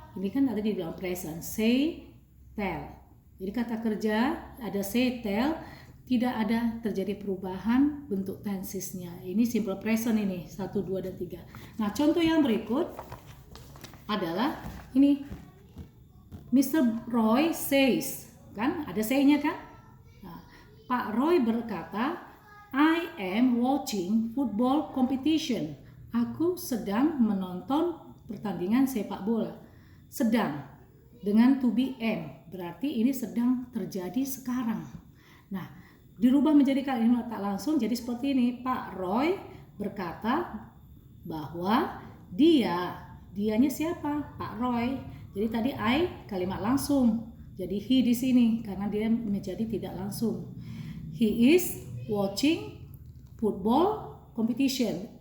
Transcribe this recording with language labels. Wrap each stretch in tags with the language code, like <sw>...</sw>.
<id>Ini kan ada di dalam present, say, tell. Jadi kata kerja ada say, tell, tidak ada terjadi perubahan bentuk tensesnya. Ini simple present ini 1, 2, dan 3. Nah, contoh yang berikut adalah ini.</id> <en>Mr. Roy says,</en> <id>kan ada say-nya kan? Nah, Pak Roy berkata,</id> <en>I am watching football competition.</en> <id>Aku sedang menonton pertandingan sepak bola. Sedang dengan to be am, berarti ini sedang terjadi sekarang. Nah, dirubah menjadi kalimat tak langsung jadi seperti ini. Pak Roy berkata bahwa dianya siapa? Pak Roy. Jadi tadi I kalimat langsung. Jadi he di sini karena dia menjadi tidak langsung.</id> <en>He is watching football competition.</en>